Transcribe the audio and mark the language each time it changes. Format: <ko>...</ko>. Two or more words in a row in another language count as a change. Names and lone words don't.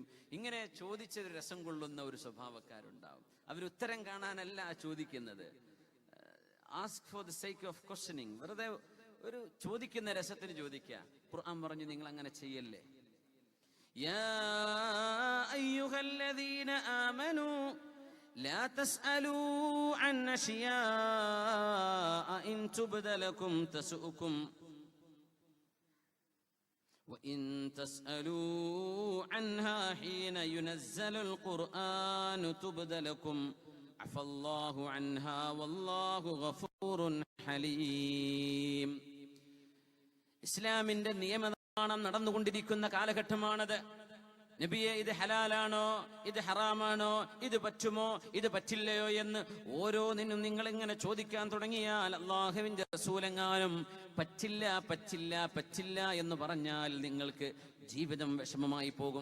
<ml>ഇങ്ങനെ ചോദിച്ചൊരു രസം കൊള്ളുന്ന ഒരു സ്വഭാവക്കാരുണ്ടാവും. അവരുത്തരം കാണാനല്ല ചോദിക്കുന്നത്.</ml> <en>ask for the sake of questioning.</en> <ml>വെറുതെ ഒരു ചോദിക്കുന്ന രസത്തിന് ചോദിക്കുക. ഖുർആൻ പറഞ്ഞു നിങ്ങൾ അങ്ങനെ ചെയ്യല്ലേ.</ml> <ar>يا أيها الذين آمنوا لا تسألوا عن أشياء إن تبد لكم تسؤكم وإن تسألوا عنها حين ينزل القرآن تبد لكم عفى الله عنها والله غفور حليم.</ar> <ml>ഇസ്ലാമിന്റെ നിയമനിർമ്മാണം നടന്നുകൊണ്ടിരിക്കുന്ന കാലഘട്ടമാണത്. നബിയെ ഇത് ഹലാലാണോ, ഇത് ഹറാമാണോ, ഇത് പറ്റുമോ, ഇത് പറ്റില്ലയോ എന്ന് ഓരോന്നിനും നിങ്ങൾ ഇങ്ങനെ ചോദിക്കാൻ തുടങ്ങിയാൽ അല്ലാഹുവിന്റെ റസൂലെങ്ങാനും പറ്റില്ല പറ്റില്ല പറ്റില്ല എന്ന് പറഞ്ഞാൽ നിങ്ങൾക്ക് ജീവിതം വിഷമമായി പോകും.</ml>